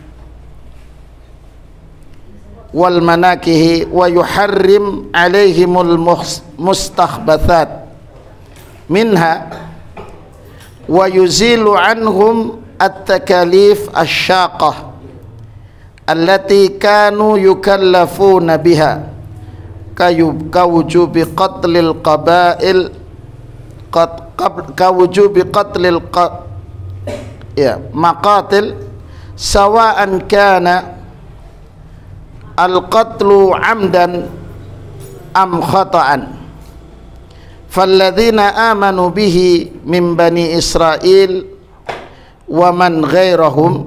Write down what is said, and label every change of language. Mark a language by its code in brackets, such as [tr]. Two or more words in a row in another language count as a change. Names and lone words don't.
[ar] والمناكح ويحرم عليهم المستخبثات منها ويزيل عنهم التكاليف الشاقة التي كانوا يكلفون بها كوجوب قتل القبائل كوجوب قتل المقاتل سواء كان القتل عمدا أم خطأ. فالذين آمنوا به من بني إسرائيل ومن غيرهم